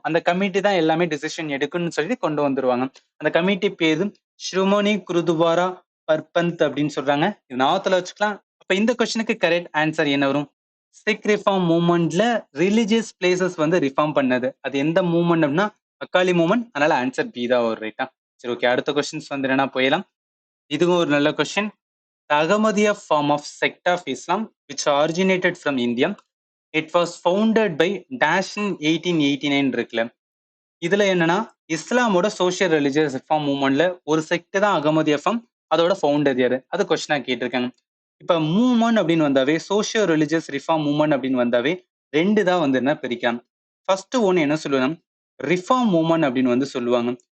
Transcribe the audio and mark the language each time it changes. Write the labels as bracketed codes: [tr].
[ta] அந்த கமிட்டி தான் எல்லாமே டிசிஷன் எடுக்கணும்னு சொல்லி கொண்டு வந்துருவாங்க. அந்த கமிட்டி பேரு ஸ்ருமோனி குருதுவாரா பர்பந்த் அப்படின்னு சொல்றாங்க. இது ஞாபகத்துல வச்சுக்கலாம். அப்ப இந்த கொஸ்டினுக்கு கரெக்ட் ஆன்சர் என்ன வரும்? சிக் ரிஃபார்ம் மூவ்மெண்ட்ல ரிலிஜியஸ் பிளேசஸ் வந்து ரிஃபார்ம் பண்ணது. அது எந்த மூவ்மெண்ட் அப்படின்னா அக்காலி மூவ்மெண்ட். அதனால ஆன்சர் பி தான் வரும். ரைட்டா? சரி, ஓகே. அடுத்த கொஸ்டின்ஸ் வந்து என்னன்னா போயிடலாம். இதுவும் ஒரு நல்ல question. [en] The Ahmadiyya form of sect of Islam, which originated from India, it was founded by dash in 1889 [ta] இருக்குல்ல. இதுல என்னன்னா இஸ்லாமோட சோசியல் ரிலிஜியஸ் ரிஃபார்ம் மூவ்மெண்ட்ல ஒரு செக்ட் தான் அகமதியா ஃபார்ம். அதோட ஃபவுண்டர் யாரு? அது கொஸ்டினா கேட்டிருக்காங்க. இப்ப மூவ்மெண்ட் அப்படின்னு வந்தாவே சோசியல் ரிலிஜியஸ் ரிஃபார்ம் மூவ்மெண்ட் அப்படின்னு வந்தாவே 2 தான் வந்து என்ன பிரிக்கலாம். ஃபர்ஸ்ட் ஒன்னு என்ன சொல்லுவாங்க? ரிஃபார்ம் மூவ்மெண்ட் அப்படின்னு வந்து சொல்லுவாங்க.